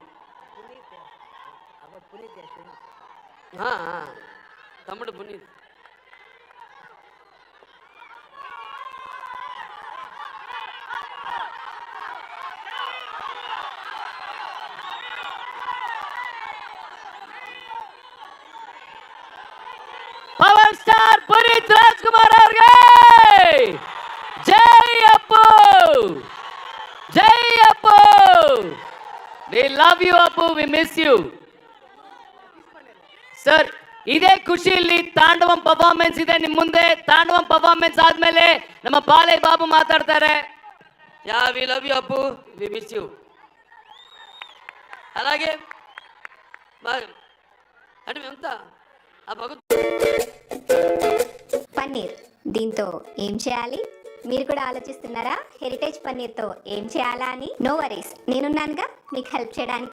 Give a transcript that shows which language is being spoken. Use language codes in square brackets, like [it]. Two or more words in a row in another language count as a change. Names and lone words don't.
[te] తమ్ముడు పునీత్ పవర్ స్టార్ పునీత్ రాజ్ కుమార్ గారు జై అప్పు, జై అప్పు, [en] we love you Appu, we miss you sir. [kn] ಇದೇ ಖುಷಿಯಲ್ಲಿ ತಾಂಡವಂ ಪರ್ಫಾರ್ಮೆನ್ಸ್ ಇದೆ ನಿಮ್ಮ ಮುಂದೆ. ತಾಂಡವಂ ಪರ್ಫಾರ್ಮೆನ್ಸ್ ಆದ್ಮೇಲೆ ನಮ್ಮ ಬಾಲಯ್ಯ ಬಾಬು ಮಾತಾಡ್ತಾರೆ. [en] yeah we love you Appu, we miss you. [te] అలాగే అంటే మేమంతా ఆ పన్నీర్ దీంతో ఏం చేయాలి మీరు కూడా ఆలోచిస్తున్నారా? హెరిటేజ్ పన్నీర్తో ఏం చేయాలా అని? [en] no worries, [te] నేనున్నానుగా మీకు హెల్ప్ చేయడానికి.